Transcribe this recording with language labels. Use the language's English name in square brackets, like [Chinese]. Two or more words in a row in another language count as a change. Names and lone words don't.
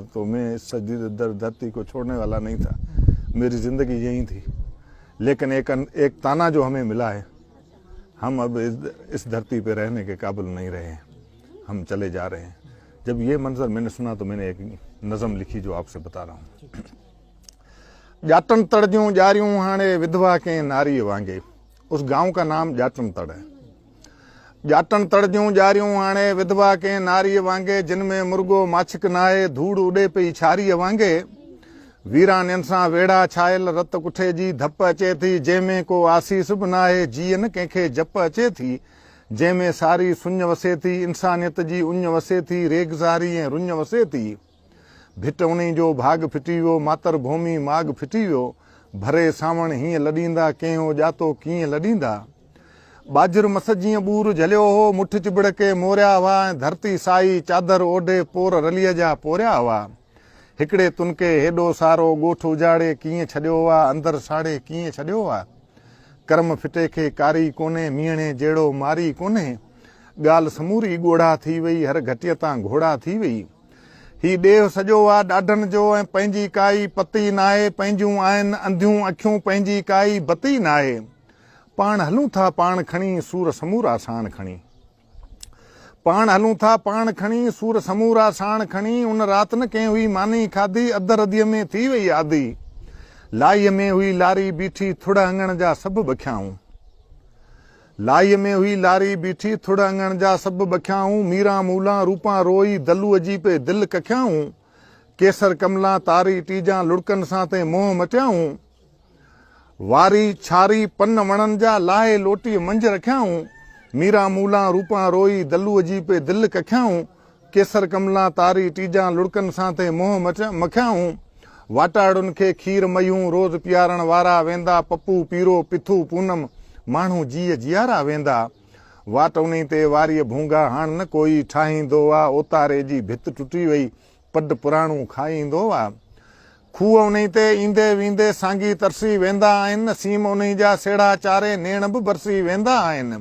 [Hindi] तो मैं इस धरती को छोड़ने वाला नहीं था, मेरी जिंदगी यही थी। लेकिन एक ताना जो हमें मिला है, हम अब इस धरती पे रहने के काबिल नहीं रहे हैं, हम चले जा रहे हैं। जब ये मंजर मैंने सुना तो मैंने एक नज़म लिखी जो आपसे बता रहा हूँ। [Sindhi] जाटन तड़ जूं जारियूं हाणे विधवा के नारी वांगे। [Hindi] उस गांव का नाम जाटन तड़ है। [Sindhi] जाटन तड़ जूं जारियूं हाणे विधवा के नारी वांगे, जिनमें मुर्गो माछक नाहे धूड़ उड़े पई छारी वांगे। वीराननि सां वेड़ा छायल रत कुठे जी धप अचे थी, जंहिंमें को आसीस बि नाहे जीअन कंहिंखे जप अचे थी। जंहिंमें सारी सुञ वसे थी, इंसानियत जी उञ वसे थी, रेगज़ारी ऐं रुञ वसे थी। भिट उन्ही जो भाग फिटी वियो, मातर भूमि माग फिटी वियो। भरे सावण हीअं लॾींदा, कंहिं ॼातो कीअं लॾींदा। बाजर मस जीअं ॿूर झलियो हो, मुठ चिबड़ के मोरिया हुआ, ऐं धरती साई चादर ओढे पोर रलीअ जा पोरिया हुआ। हिकिड़े तुनके हेॾो सारो ॻोठ उजाड़े कीअं छॾियो हुआ, अंदरि साड़े कीअं छॾियो हुआ। कर्म फिटे खे कारी कोन्हे, मीहणे जहिड़ो मारी कोन्हे। ॻाल्हि समूरी ॻोढ़ा थी वई, हर घटीअ तां घोड़ा थी वई। ही ॾेव सॼो आहे ॾाढनि जो, ऐं पंहिंजी काई पती नाहे। पंहिंजूं आहिनि अंधियूं अखियूं, पंहिंजी काई बती नाहे। पाण हलूं था पाण खणी, सूर समूरा साण खणी। पाण हलूं था पाण खणी, सूर समूरा साण खणी। उन राति न कंहिं हुई मानी खाधी, अध रदीअ में थी वई आदी। लाई में हुई लारी बीठी थुड़ अंगण जा सब बख्याऊं। लाई में हुई लारी बीठी थुड़ अंगण जा सब बख्याऊं। मीरा मूला रूपा रोई दलू अजी पे दिल कख्याऊं। केसर कमला तारी टीजा लुड़कन सां ते मोह मटियाऊं। वारी छारी पन वणन जा लाहे लोटी मंझ रखियाऊं। मीरा मूला रूपा रोई दलू अजी पे दिल कख्याऊं। केसर कमला तारी टीजा लुड़कन सां ते मोह मखियाऊं। वाटाड़ुन खे खीर मयूं रोज़ पियारण वारा वेंदा। पप्पू पीरो पिथू पूनम माण्हू जीअ जियारा वेंदा। वाट उन ते वारीअ भूंगा हाण न कोई ठाहींदो आ। ओतारे जी भित टुटी वई पड पुराणू खाईंदो आ। खूह उन ते ईंदे वींदे सांगी तरसी वेंदा आहिनि। सीम उन जा सेड़ा चारे नेण बि बरसी वेंदा आहिनि।